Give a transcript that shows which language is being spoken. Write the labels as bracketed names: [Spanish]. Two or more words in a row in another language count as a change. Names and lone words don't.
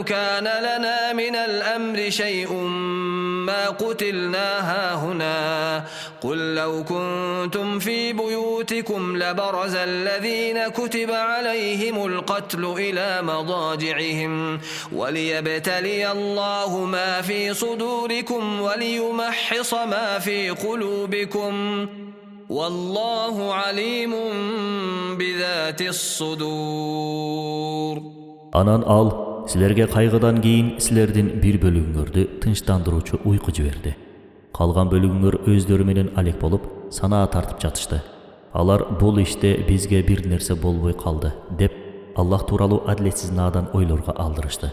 [Arabic] كان لنا من الأمر شيء ما قتلنا هاهنا قل لو كنتم في بيوتكم لبرز الذين كتب عليهم القتل إلى مضاجعهم وليبتلي الله ما في صدوركم وليمحص ما في قلوبكم والله عليم بذات الصدور. [Kyrgyz] Анан ал силерге кайгыдан кийин силердин бир бөлүгүңөрдү тынчтандыруучу уйку жиберди. Калган бөлүгүңөр өздөрү менен алек болуп, санаа тартып жатышты. Алар бул иште бизге бир нерсе болбой калды деп Аллах тууралуу адилетсиз наадан ойлорго алдырышты.